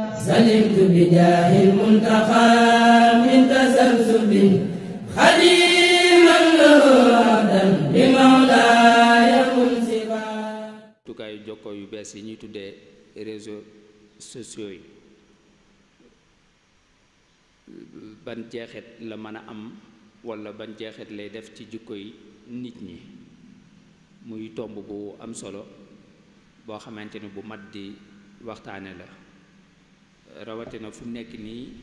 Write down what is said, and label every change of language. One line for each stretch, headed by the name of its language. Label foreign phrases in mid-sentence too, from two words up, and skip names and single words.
Arabic: سلمت بجاه المنتقى من تسلسل خديما له عبدا بمولاي منصفا.
Wolof: tukaayu jokkoo yu bees yi ñuy tuddee
French: réseaux sociaux
Wolof: yi ban jeexit la mën a am walla ban jeexit lay def ci jikko yi nit ñi muy tomb bu am solo boo xamante ni bu mat di waxtaane la rawatina fu nekk nii